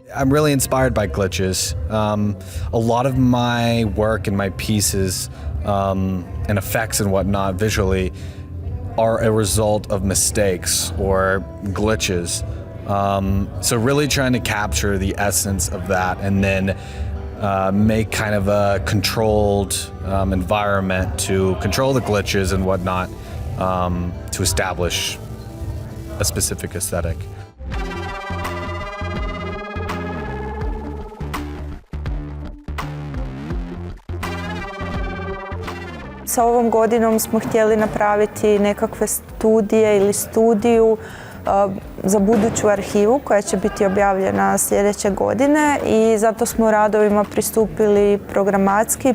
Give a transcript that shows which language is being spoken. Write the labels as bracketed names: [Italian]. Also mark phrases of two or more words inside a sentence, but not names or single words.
[English] I'm really inspired by glitches. A lot of my work and my pieces and effects and whatnot visually are a result of mistakes or glitches. So really trying to capture the essence of that and then make kind of a controlled environment to control the glitches and whatnot to establish a specific aesthetic. [Croatian] Sa ovom godinom smo htjeli napraviti nekakve studije ili studiju za buduću arhivu koja će biti objavljena sljedeće godine i zato smo radovima pristupili programatski.